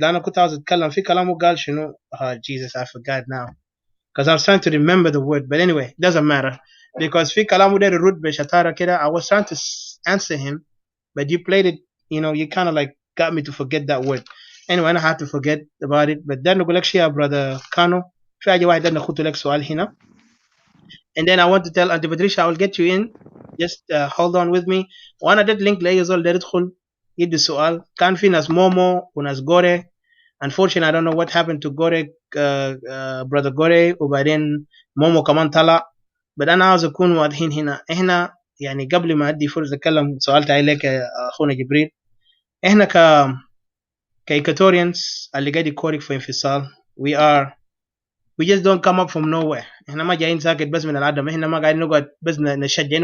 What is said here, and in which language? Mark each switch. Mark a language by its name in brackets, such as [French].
[Arabic] لأن كنت عاوز أتكلم في كلام وقال شنو [English] Jesus I forgot now because I was trying to remember the word, but anyway it doesn't matter because [Arabic] في كلام ده الرد بشطارة كده. [English] I was trying to answer him but you played it, you kind of like got me to forget that word. Anyway I had to forget about it. but then [Arabic] نقول لك شيء يا brother كانو، في حاجة واحدة ناخد لك سؤال هنا. [English] and then I want to tell Auntie Patricia I will get you in, just hold on with me. [Arabic] وأنا اديت لينك لأي زول ده يدخل يدي السؤال. كان في ناس مومو وناس غوري. [English] unfortunately I don't know what happened to غوري brother غوري [Arabic] وبعدين مومو كمان طلع. but أنا عاوز أكون واضحين هنا. إحنا يعني قبل ما أدي فرصة أتكلم سؤال تعالي لك أخونا جبريل، إحنا كإيكاتوريانز اللي قاعد يكورك في انفصال [English] we just don't come up from nowhere. [Arabic] إحنا ما جايين ساكت بس من العدم. إحنا ما قاعدين نقعد بس نشجعين.